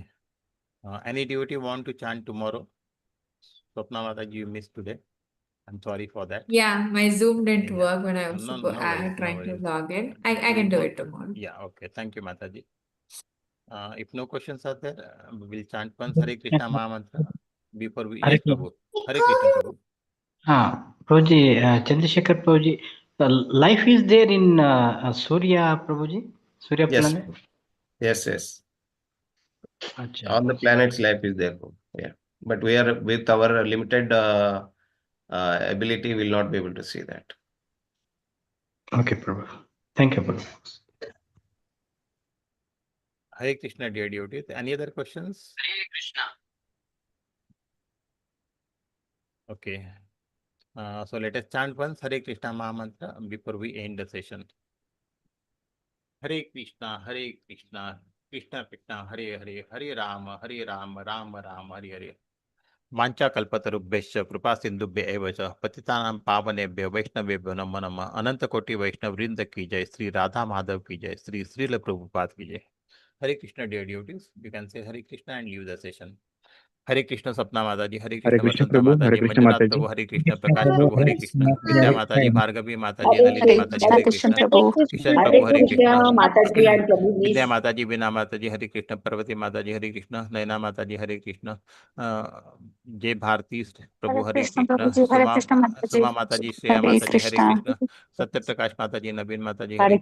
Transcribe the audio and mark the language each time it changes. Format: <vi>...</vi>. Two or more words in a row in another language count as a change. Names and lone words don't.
<en>Any devotee want to chant tomorrow? Swapna Mataji, you missed today. I'm sorry for that. Yeah, my Zoom didn't Yeah. work when I was No worries, no trying to worries. log in. I can do it tomorrow. Yeah, okay. Thank you, Mataji. If no questions are there, we'll chant once Hare Krishna Maha Mantra before we. Hare Yes, Krishna. Prabhu. Hare Krishna, Prabhu. Prabhuji, Chandrashekar Prabhuji, life is there in Surya, Prabhuji? सूर्य Yes. planet? Yes, yes. अच्छा. All the planets' life is there. Yeah. But we are with our limited ability, will not be able to see that. Okay, Prabhu. Thank you, Prabhu. Hare Krishna, dear devotees. Any other questions? Hare Krishna. Okay. So let us chant once Hare Krishna Maha Mantra before we end the session.</en> <sa>Hare Krishna, Krishna Krishna, Hare Hare, Hare Rama, Rama Rama, Hare Hare. वांछा कल्पतरुभ्यश्च कृपा सिंधुभ्य एव च पतितानां पावनेभ्यो वैष्णवेभ्यो नमो नमः।</sa> <hi>अनंत कोटि वैष्णव वृंद की जय, श्री राधा माधव की जय, श्री श्रील प्रभुपाद की जय।</hi> <en>Hare Krishna dear devotees, you can say Hare Krishna and leave the session.</en> <hi>हरे कृष्ण सपना माता जी, हरे कृष्ण वसंता प्रभु, माता हरे जी, कृष्ण मंजुनाथ माता जी। प्रभु, हरे कृष्ण प्रकाश प्रभु, हरे कृष्ण विद्या माता जी, भार्गवी माता जी, हरे ललिता माता जी, कृष्ण हरे कृष्ण प्रभु। किशन हरे प्रभु, हरे कृष्ण कृष्ण माता जी एंड प्रभु विद्या प्लीज। माता जी, बीना माता जी, हरे कृष्ण पार्वती माता जी, हरे कृष्ण नयना माता जी, हरे कृष्ण जय भारती प्रभु, हरे कृष्ण सुमा माता जी, श्रेया माता जी, हरे कृष्ण सत्य प्रकाश माता जी, नवीन माता जी, हरे</hi>